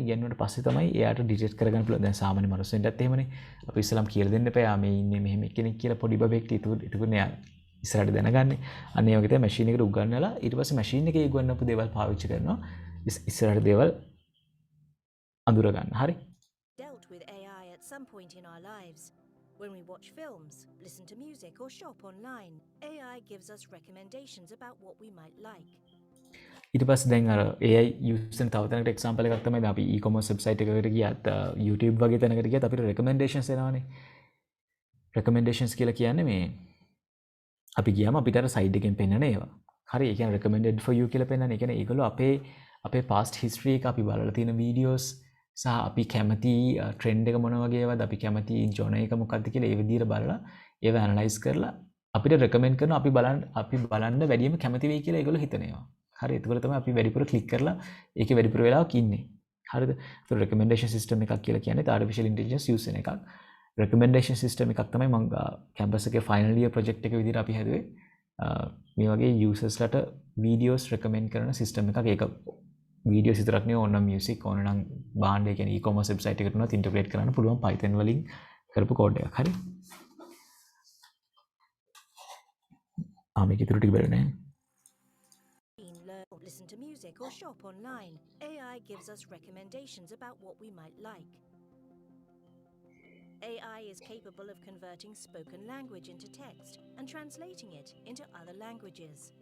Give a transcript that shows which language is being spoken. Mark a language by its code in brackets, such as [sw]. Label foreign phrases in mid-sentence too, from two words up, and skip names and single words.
[si] ඉගෙනුවට පස්සේ තමයි එයාට detect කරගන්න පුළුවන්. දැන් සාමාන්‍ය මනුස්සයෙන්ටත් එහෙමනේ. අපි ඉස්සලම් කියලා දෙන්න එපා. මේ ඉන්නේ මෙහෙම කෙනෙක් කියලා පොඩි බබෙක්ට ඉතුරුනේ ඉස්සරහට දැනගන්නේ. අන්න ඒ වගේ තමයි මැෂින් එකට උගන්වලා ඊට පස්සේ මැෂින් එකේ උගන්වපු දේවල් පාවිච්චි කරනවා. ඉස්සරහට දේවල් අඳුර ගන්න. හරි. [en] Dealt with AI at some point in our lives. When we watch films, listen to music, or shop online, AI gives us recommendations about what we might like. [si] ඊට පස්සේ දැන් අර [en] AI use [si] කරන තව තැනකට example එකක් තමයි දැන් අපි [en] e-commerce website [si] එකකට ගියත් YouTube වගේ තැනකට ගියත් අපිට recommendations එනවානේ. recommendations කියලා කියන්නේ මේ අපි ගියාම අපිට අර site එකෙන් පෙන්නන ඒවා. හරි ඒ කියන්නේ [en] recommended for you [si] කියලා පෙන්නන. ඒ කියන්නේ ඒගොල්ලෝ අපේ [en] past history [si] එක අපි බලලා තියෙන videos සහ අපි කැමති ට්‍රෙන්ඩ් එක මොන වගේ ඒවාද අපි කැමති ජොනර් එක මොකක්ද කියලා ඒ විදිහට බලලා ඒව ඇනලයිස් කරලා අපිට රෙකමෙන්ඩ් කරනවා අපි බලන්න වැඩිම කැමති වෙයි කියලා ඒගොල්ලෝ හිතනවා. හරි එතකොට තමයි අපි වැඩිපුර ක්ලික් කරලා ඒකේ වැඩිපුර වෙලාවක් ඉන්නේ. හරිද? ඒතකොට [en] recommendation system [si] එකක් කියලා කියන්නේ [en] artificial intelligence use [si] වෙන එකක්. [en] recommendation system [si] එකක් තමයි මම campus එකේ [en] final year project [si] එක විදිහට අපි හැදුවේ. මේ වගේ users ලට [en] videos recommend [si] කරන system එකක්. ඒක videos විතරක් නෙවෙයි ඕනනම් music ඕනනම් භාණ්ඩ ඒ කියන්නේ [en] e-commerce website [si] එකට උනත් integrate කරන්න පුළුවන් Python වලින් කරපු code එකක්. හරි? මේක ඉතුරු ටික බලන්න. [en] Learn, listen to music or shop online. AI gives us recommendations about what we might like. AI is capable of converting spoken language into text and translating it into other languages.